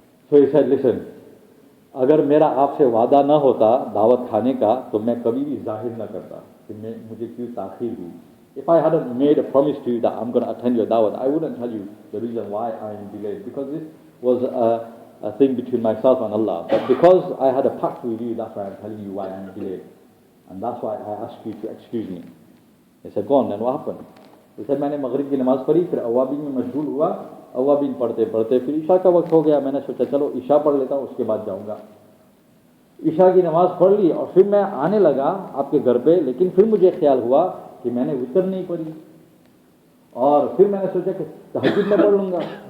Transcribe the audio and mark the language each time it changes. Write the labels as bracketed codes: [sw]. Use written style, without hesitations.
[en] so he said listen, [hi] अगर मेरा आपसे वादा ना होता दावत खाने का तो मैं कभी भी जाहिर ना करता कि मुझे क्यों ताख़ीर हुई। [en] If I hadn't made a promise to you that I'm going to attend your dawat, I wouldn't tell you the reason why I am delayed, because this was a thing between myself and Allah. But because I had a pact with you, that's why I'm telling you why I am delayed. And that's why I asked you to excuse me. He said, go on, then what happened? He said, [hi] मैंने मगरिब की नमाज़ पढ़ी, फिर अवाबीन में मशगूल हुआ, अवाबीन पढ़ते पढ़ते फिर ईशा का वक्त हो गया। मैंने सोचा चलो ईशा पढ़ लेता हूँ, उसके बाद जाऊँगा। ईशा की नमाज़ पढ़ ली और फिर मैं आने लगा आपके घर पे, लेकिन फिर मुझे ख्याल हुआ कि मैंने वितर नहीं पढ़ी, और फिर मैंने सोचा कि तहज्जुद में पढ़ लूँगा।